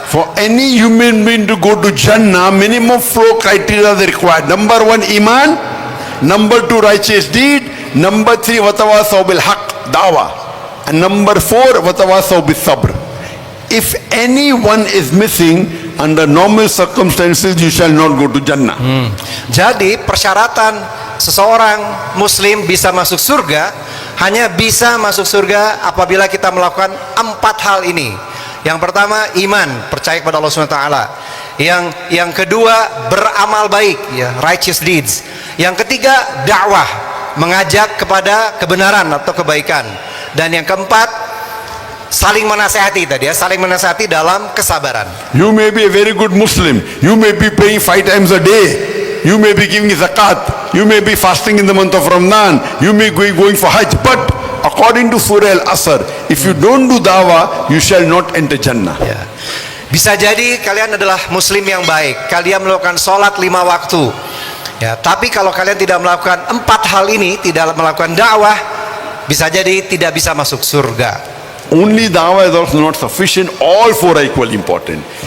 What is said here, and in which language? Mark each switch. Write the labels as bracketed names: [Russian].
[English] For any human being to go to Jannah, minimum 4 criteria are required. Number 1, iman. Number 2, righteous deed. Number 3, watawasaw bil haqq, dawah. And number 4, watawasaw bis sabr. If anyone is missing, under normal circumstances, you shall not go to Jannah. [Indonesian] Jadi persyaratan seseorang muslim bisa masuk surga hanya bisa masuk surga apabila kita melakukan 4 hal ini. Yang pertama, iman, percaya kepada Allah SWT. Yang kedua, beramal baik, ya, [English] righteous deeds. [Indonesian] Yang ketiga, dakwah, mengajak kepada kebenaran atau kebaikan. Dan yang keempat, saling menasehati tadi, ya, saling menasehati dalam kesabaran. [English] You may be a very good Muslim. You may be praying 5 times a day. You may be giving zakat. You may be fasting in the month of Ramadan. You may be going for Hajj. But according to Surah Al-Asr, if you don't do dawah, you shall not enter Jannah. [Indonesian] Ya. Bisa jadi kalian adalah muslim yang baik, kalian melakukan sholat 5 waktu, ya, tapi kalau kalian tidak melakukan 4 hal ini, tidak melakukan dakwah, bisa jadi tidak bisa masuk surga. [English] Only dawah is also not sufficient. All 4 are equally important.